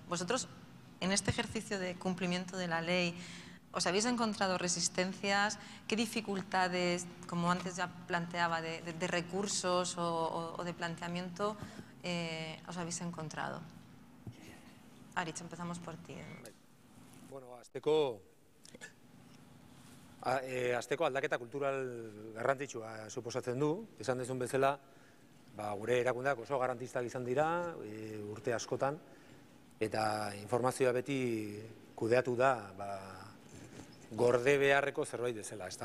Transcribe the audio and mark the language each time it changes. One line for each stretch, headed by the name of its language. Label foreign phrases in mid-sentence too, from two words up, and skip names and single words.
Spanish: Vosotros, en este ejercicio de cumplimiento de la ley, ¿os habéis encontrado resistencias? ¿Qué dificultades, como antes ya planteaba, de recursos o de planteamiento os habéis encontrado? Aritz, empezamos por ti.
Basque: Bueno, hasteko aldaketa kultural garrantzitsua suposatzen du. Esan dezun bezala, gure erakundeak oso garantistak izan dira urte askotan, eta informazioa beti kudeatu da gorde beharreko zerbait bezala, ezta?